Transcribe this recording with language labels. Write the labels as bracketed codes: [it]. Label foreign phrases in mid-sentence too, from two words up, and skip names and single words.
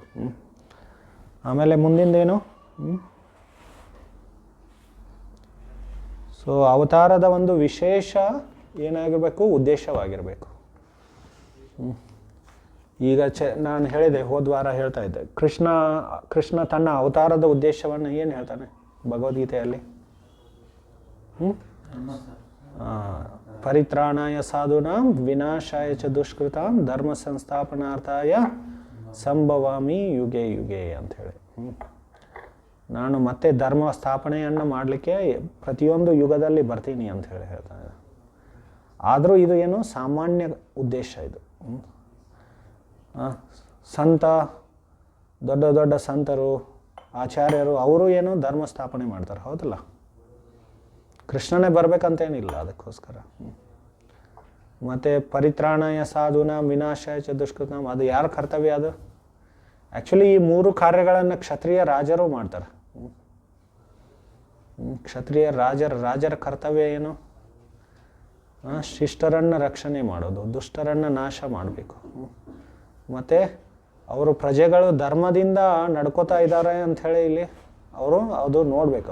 [kn] ಆಮೇಲೆ ಮುಂದಿಂದೇನು, ಸೊ ಅವತಾರದ ಒಂದು ವಿಶೇಷ ಏನಾಗಿರಬೇಕು, ಉದ್ದೇಶವಾಗಿರಬೇಕು. ಈಗ ನಾನು ಹೇಳಿದೆ, ಹೋದ್ವಾರ ಹೇಳ್ತಾ ಇದ್ದೆ, ಕೃಷ್ಣ ತನ್ನ ಅವತಾರದ ಉದ್ದೇಶವನ್ನು ಏನು ಹೇಳ್ತಾನೆ ಭಗವದ್ಗೀತೆಯಲ್ಲಿ? [sa] ಪರಿತ್ರಾಣಾಯ ಸಾಧೂನಾಂ ವಿನಾಶಾಯ ಚ ದುಷ್ಕೃತಾಂ ಧರ್ಮ ಸಂಸ್ಥಾಪನಾರ್ಥಾಯ ಸಂಭವಾಮಿ ಯುಗೆ ಯುಗೆ ಅಂಥೇಳಿ. [kn] ನಾನು ಮತ್ತೆ ಧರ್ಮ ಸ್ಥಾಪನೆಯನ್ನು ಮಾಡಲಿಕ್ಕೆ ಪ್ರತಿಯೊಂದು ಯುಗದಲ್ಲಿ ಬರ್ತೀನಿ ಅಂಥೇಳಿ ಹೇಳ್ತಾನೆ. ಆದರೂ ಇದು ಏನು ಸಾಮಾನ್ಯ ಉದ್ದೇಶ ಇದು. ಸಂತ, ದೊಡ್ಡ ದೊಡ್ಡ ಸಂತರು, ಆಚಾರ್ಯರು ಅವರು ಏನು ಧರ್ಮ ಸ್ಥಾಪನೆ ಮಾಡ್ತಾರೆ, ಹೌದಲ್ಲ. ಕೃಷ್ಣನೇ ಬರಬೇಕಂತೇನಿಲ್ಲ ಅದಕ್ಕೋಸ್ಕರ. ಮತ್ತು [sa] ಪರಿತ್ರಾಣಾಯ ಸಾಧುನ ವಿನಾಶಾಯ ಚ ದುಷ್ಕೃತಂ, [kn] ಅದು ಯಾರ ಕರ್ತವ್ಯ ಅದು? ಆ್ಯಕ್ಚುಲಿ ಈ 3 ಕಾರ್ಯಗಳನ್ನು ಕ್ಷತ್ರಿಯ ರಾಜರು ಮಾಡ್ತಾರೆ. ಕ್ಷತ್ರಿಯ ರಾಜರ ಕರ್ತವ್ಯ ಏನು? ಶಿಷ್ಟರನ್ನು ರಕ್ಷಣೆ ಮಾಡೋದು, ದುಷ್ಟರನ್ನು ನಾಶ ಮಾಡಬೇಕು. ಮತ್ತು ಅವರು ಪ್ರಜೆಗಳು ಧರ್ಮದಿಂದ ನಡ್ಕೋತಾ ಇದ್ದಾರೆ ಅಂಥೇಳಿ ಇಲ್ಲಿ ಅವರು ಅದು ನೋಡ್ಬೇಕು.